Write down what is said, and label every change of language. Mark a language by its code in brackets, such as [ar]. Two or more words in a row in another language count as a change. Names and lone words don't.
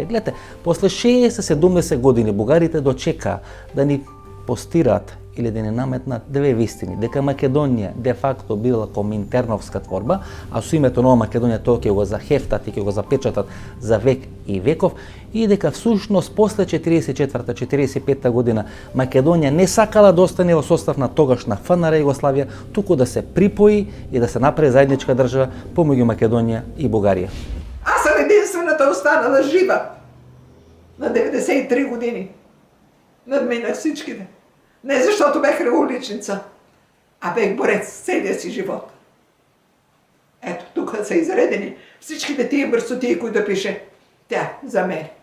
[mk] Гледате, после 60-70 години бугарите дочекаа да ни постираат или да не наметнат две вистини, дека Македонија де факто била коминтерновска творба, а со името Нова Македонија тоа ќе го захефтат и ќе го запечатат за век и веков, и дека всушност после 44-45 година Македонија не сакала да остане во состав на тогашна ФНР Југославија, туку да се припои и да се направи заедничка држава помеѓу Македонија и Бугарија. [bg] Аз съм единствената останала жива на 93 години. Надминах всичките. Не защото бех уличница, а бех борец целия си живот. Ето, тук са изредени всичките тия бърсотии, които пише тя за мен.